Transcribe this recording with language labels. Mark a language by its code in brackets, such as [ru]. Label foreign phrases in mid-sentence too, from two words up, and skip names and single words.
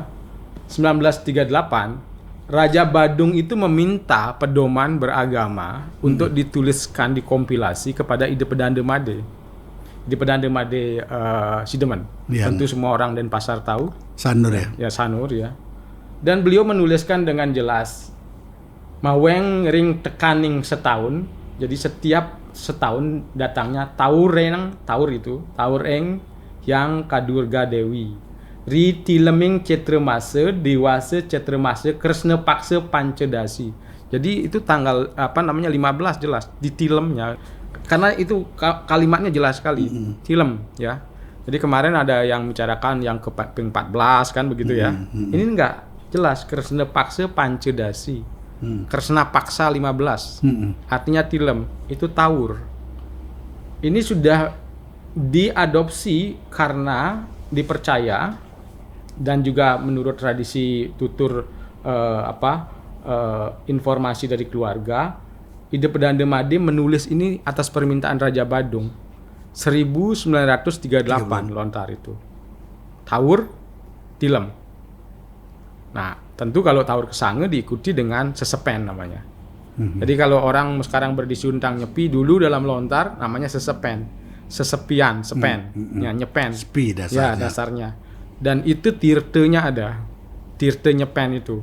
[id] 1938 Raja Badung itu meminta pedoman beragama untuk dituliskan, dikompilasi kepada ide Pedanda Made. Ide Pedanda Made Sidemen. Tentu semua orang Denpasar tahu. Sanur ya? Ya, Sanur ya. Dan beliau menuliskan dengan jelas, [kaw] maweng ring tekaning setahun. [id] Jadi setiap setahun datangnya Taur eng yang Kadurga Dewi. [kaw] Ri tileming cetremase dewasa cetremase Kresna Paksa Pancedasi. [id] Jadi itu tanggal 15 jelas di tilemnya. Karena itu kalimatnya jelas sekali. Tilem ya. Jadi kemarin ada yang bicarakan yang ke 14 kan begitu ya. Ini enggak jelas Kresna Paksa Pancedasi. Kresna Paksa 15. Artinya tilem itu Taur. Ini sudah diadopsi karena dipercaya dan juga menurut tradisi tutur informasi dari keluarga, ide Pedanda Made menulis ini atas permintaan Raja Badung 1938 lontar itu. Taur, tilem. Nah, tentu kalau Taur Kesange diikuti dengan sesepen namanya. Jadi kalau orang sekarang berdisi tentang Nyepi, dulu dalam lontar namanya sesepen, sesepian, sepen, ya, nyepen. Sepi dasarnya. Ya, dasarnya. Dan itu tirtenya ada, tirte nyepen itu.